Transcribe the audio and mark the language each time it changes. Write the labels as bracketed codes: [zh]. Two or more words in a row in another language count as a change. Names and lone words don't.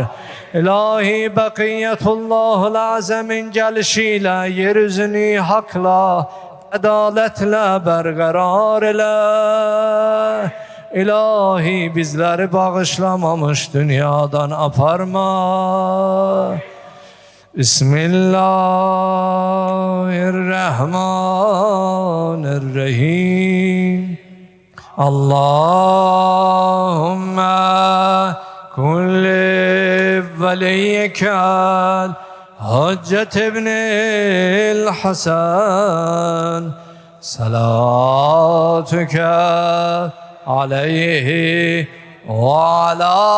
[az] İlahi Bekiyetullahul Azam'ın gelişiyle yeryüzünü hakla, adaletle berqarar ile. İlahi bizleri bağışlamamış dünyadan aparma. [ar] بسم الله الرحمن الرحيم. اللهم كن وليك الحجة ابن الحسن صلاتك عليه وعلى